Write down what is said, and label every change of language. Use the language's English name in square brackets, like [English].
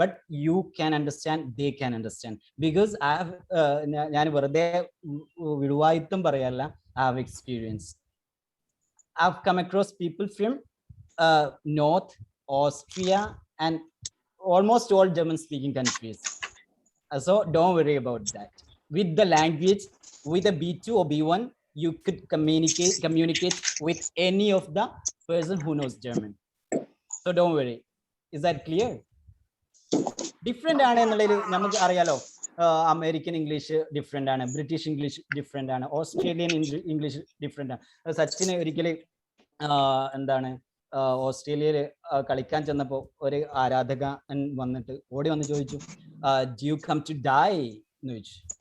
[English] But you can understand, they can understand. Because [Malayalam] ഞാൻ വെറുതെ വിടുവായിത്തം പറയല്ല, [English] I have experience. I have come across people from north Austria and almost all German speaking countries. So don't worry about that. With the language, with a B2 or B1, you could communicate with any of the person who knows German. So don't worry. Is that clear? [Malayalam] Different ആണ് എന്നുള്ളതിൽ നമുക്ക് അറിയാലോ. American English different ആണ്, British English different ആണ്, Australian English different ആണ്. സച്ചിന് ഒരിക്കലും എന്താണ് ഓസ്ട്രേലിയയിൽ കളിക്കാൻ ചെന്നപ്പോൾ ഒരു ആരാധകൻ വന്നിട്ട് ഓടി വന്ന് ചോദിച്ചു, [English] do you come to die [Malayalam] എന്ന് ചോദിച്ചു.